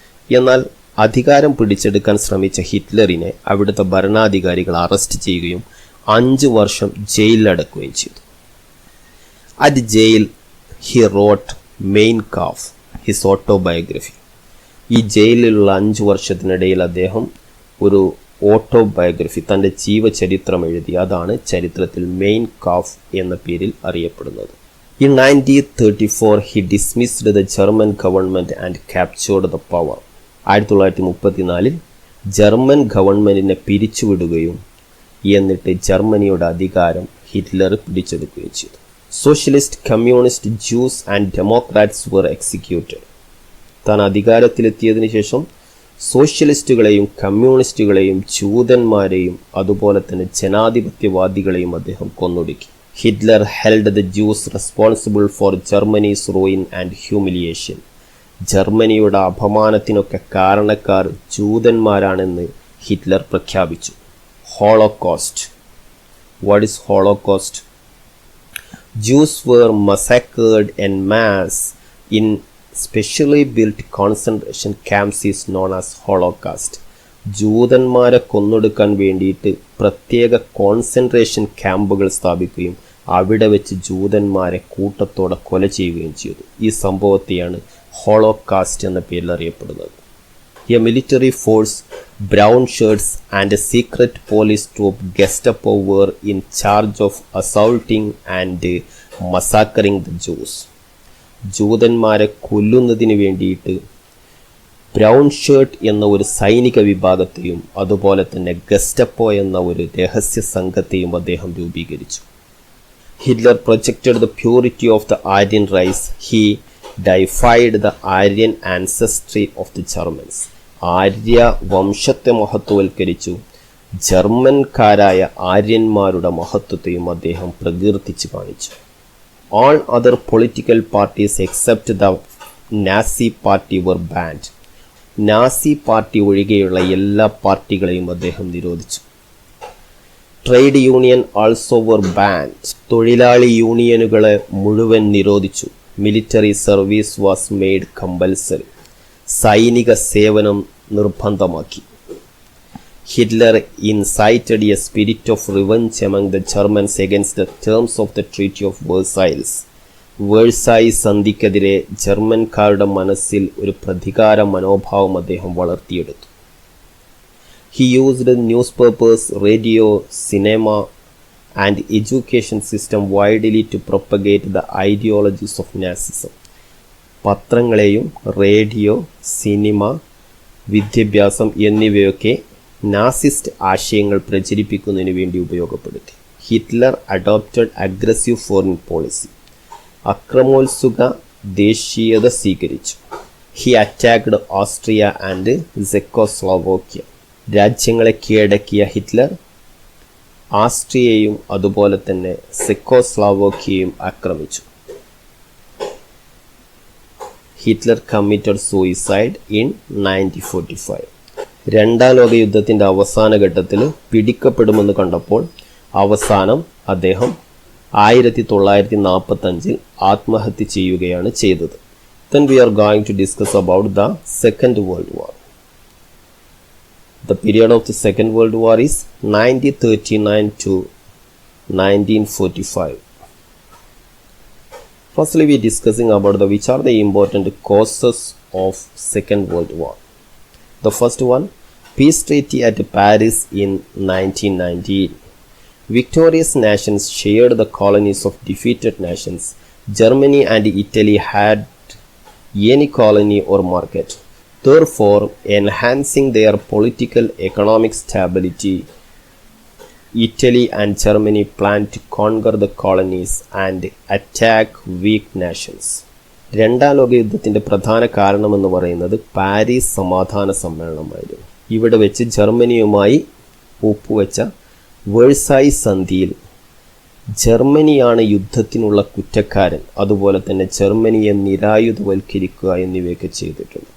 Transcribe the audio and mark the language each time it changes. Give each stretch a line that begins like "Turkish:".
Malayalam: എന്നാൽ അധികാരം പിടിച്ചെടുക്കാൻ ശ്രമിച്ച ഹിറ്റ്ലറിനെ അവിടുത്തെ ഭരണാധികാരികൾ അറസ്റ്റ് ചെയ്യുകയും 5 വർഷം ജയിലിലടക്കുകയും ചെയ്തു.
English: at jail he wrote
Malayalam: main calf
English: His autobiography.
Malayalam: ഈ ജയിലിലുള്ള 5 വർഷത്തിനിടയിൽ അദ്ദേഹം ഒരു ഓട്ടോബയോഗ്രഫി, തൻ്റെ ജീവചരിത്രം എഴുതി. അതാണ് ചരിത്രത്തിൽ മെയിൻ കാഫ് എന്ന പേരിൽ അറിയപ്പെടുന്നത്.
English: In 1934 he dismissed the German government and captured the power.
Malayalam: 1934 German ഗവൺമെൻറ്റിനെ പിരിച്ചുവിടുകയും എന്നിട്ട് ജർമ്മനിയുടെ അധികാരം ഹിറ്റ്ലർ പിടിച്ചെടുക്കുകയും ചെയ്തു.
English: Socialist, communist, Jews and democrats were executed.
Malayalam: താൻ അധികാരത്തിലെത്തിയതിനു ശേഷം സോഷ്യലിസ്റ്റുകളെയും കമ്മ്യൂണിസ്റ്റുകളെയും ജൂതന്മാരെയും അതുപോലെ തന്നെ ജനാധിപത്യവാദികളെയും അദ്ദേഹം കൊന്നൊടുക്കി.
English: Hitler held the Jews responsible for Germany's ruin and humiliation.
Malayalam: ജർമ്മനിയുടെ അപമാനത്തിനൊക്കെ കാരണക്കാർ ജൂതന്മാരാണെന്ന് ഹിറ്റ്ലർ പ്രഖ്യാപിച്ചു.
English: Holocaust. What is Holocaust? Jews were massacred en masse in specially built concentration camps is known as Holocaust.
Malayalam: ജൂതന്മാരെ കൊന്നൊടുക്കാൻ വേണ്ടിയിട്ട് പ്രത്യേക കോൺസെൻട്രേഷൻ ക്യാമ്പുകൾ സ്ഥാപിക്കുകയും അവിടെ വെച്ച് ജൂതന്മാരെ കൂട്ടത്തോടെ കൊല ചെയ്യുകയും ചെയ്തു. ഈ സംഭവത്തെയാണ് ഹോളോകാസ്റ്റ് എന്ന പേരിൽ അറിയപ്പെടുന്നത്.
English: A military force, brown shirts and a secret police troop Gestapo were in charge of assaulting and massacring the Jews.
Malayalam: ജൂതന്മാരെ കൊല്ലുന്നതിന് വേണ്ടിയിട്ട് ബ്രൗൺ ഷർട്ട് എന്ന ഒരു സൈനിക വിഭാഗത്തെയും അതുപോലെ തന്നെ ഗെസ്റ്റപ്പോ എന്ന ഒരു രഹസ്യ സംഘത്തെയും അദ്ദേഹം രൂപീകരിച്ചു.
English: Hitler projected the purity of the Aryan race. He deified the Aryan ancestry of the Germans.
Malayalam: Arya വംശത്തെ മഹത്വവൽക്കരിച്ചു. ജർമ്മൻകാരായ ആര്യന്മാരുടെ മഹത്വത്തെയും അദ്ദേഹം പ്രകീർത്തിച്ച് കാണിച്ചു.
English: All other political parties except the Nazi party were banned.
Malayalam: Nazi party ഒഴികെയുള്ള എല്ലാ പാർട്ടികളെയും അദ്ദേഹം നിരോധിച്ചു.
English: Trade union also were banned.
Malayalam: തൊഴിലാളി യൂണിയനുകളെ മുഴുവൻ നിരോധിച്ചു.
English: Military service was made compulsory.
Malayalam: സൈനിക സേവനം നിർബന്ധമാക്കി.
English: Hitler incited a spirit of revenge among the Germans against the terms of the treaty of Versailles.
Malayalam: വേഴ്സായി സന്ധിക്കെതിരെ ജർമ്മൻകാരുടെ മനസ്സിൽ ഒരു പ്രതികാര മനോഭാവം അദ്ദേഹം വളർത്തിയെടുത്തു.
English: He used newspapers, radio, cinema and education system widely to propagate the ideologies of Nazism.
Malayalam: പത്രങ്ങളെയും radio, cinema, വിദ്യാഭ്യാസം എന്നിവയൊക്കെ Nazist ആശയങ്ങൾ പ്രചരിപ്പിക്കുന്നതിന് വേണ്ടി ഉപയോഗപ്പെടുത്തി.
English: Hitler adopted aggressive foreign policy.
Malayalam: അക്രമോത്സുക ദേശീയത സ്വീകരിച്ചു.
English: He attacked Austria and Czechoslovakia.
Malayalam: രാജ്യങ്ങളെ കീഴടക്കിയ ഹിറ്റ്ലർ ആസ്ട്രിയയും അതുപോലെ തന്നെ സെക്കോസ്ലോവാക്യയും ആക്രമിച്ചു.
English: Hitler committed suicide in 1945.
Malayalam: രണ്ടാം ലോക യുദ്ധത്തിൻ്റെ അവസാന ഘട്ടത്തിൽ പിടിക്കപ്പെടുമെന്ന് കണ്ടപ്പോൾ അവസാനം അദ്ദേഹം 1945 ആത്മഹത്യ ചെയ്യുകയാണ് ചെയ്തത്.
English: Then we are going to discuss about the Second World War. The period of the Second World War is 1939 to 1945. Firstly, we are discussing about which are the important causes of Second World War. The first one, peace treaty at Paris in 1919. Victorious nations shared the colonies of defeated nations. Germany and Italy had any colony or market. Therefore, enhancing their political economic stability, Italy and Germany planned to conquer the colonies and attack weak nations.
Malayalam: രണ്ടാം ലോക യുദ്ധത്തിൻ്റെ പ്രധാന കാരണമെന്ന് പറയുന്നത് Paris സമാധാന സമ്മേളനമായിരുന്നു. ഇവിടെ വെച്ച് ജർമ്മനിയുമായി ഒപ്പുവെച്ച വേഴ്സായി സന്ധിയിൽ ജർമ്മനിയാണ് യുദ്ധത്തിനുള്ള കുറ്റക്കാരൻ, അതുപോലെ തന്നെ ജർമ്മനിയെ നിരായുധവൽക്കരിക്കുക എന്നിവയൊക്കെ ചെയ്തിട്ടുണ്ട്.